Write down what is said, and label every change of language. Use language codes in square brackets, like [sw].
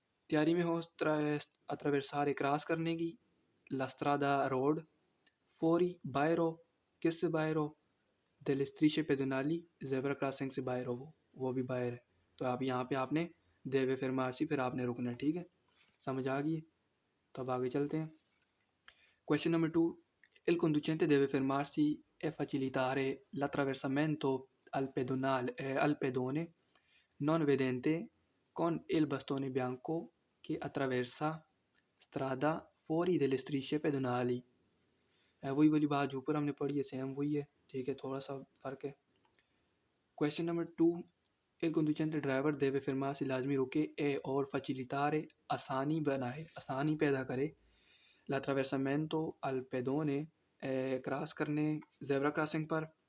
[ur] تیاری میں ہو اتراورسارے کراس کرنے کی، لسترادا روڈ، فوری باہر ہو، کس سے باہر ہو، دلستریشے پیدونالی زیبرا کراسنگ سے باہر ہو، وہ بھی باہر ہے. تو آپ یہاں پہ آپ نے دیوے فرمارسی، پھر آپ نے رکنا ہے، ٹھیک ہے، سمجھ آ گئی. تو اب آگے چلتے ہیں. Question number 2: [it] Il conducente deve fermarsi e facilitare l'attraversamento al pedone non vedente con il bastone bianco che attraversa strada fuori delle strisce pedonali. [ur] وہی والی بات جو اوپر ہم نے پڑھی ہے سیم وہی ہے، ٹھیک ہے، تھوڑا سا فرق ہے. Question number 2: [it] Il conducente [ur] driver [it] deve fermarsi [ur] لازمی رکے اے اور [it] facilitare [ur] آسانی بنائے، آسانی پیدا کرے، [it] l'attraversamento al pedone [ur] کراس کرنے، زیبرا کراسنگ پر.